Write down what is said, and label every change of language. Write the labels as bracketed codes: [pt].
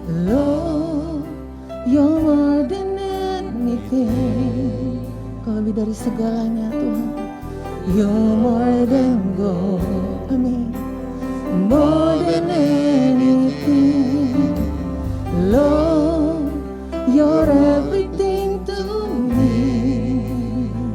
[en] Lord, you're more than anything. [id] Kau lebih dari segalanya Tuhan. [en] You're more than gold, amin. More than anything. Lord, you're everything to me.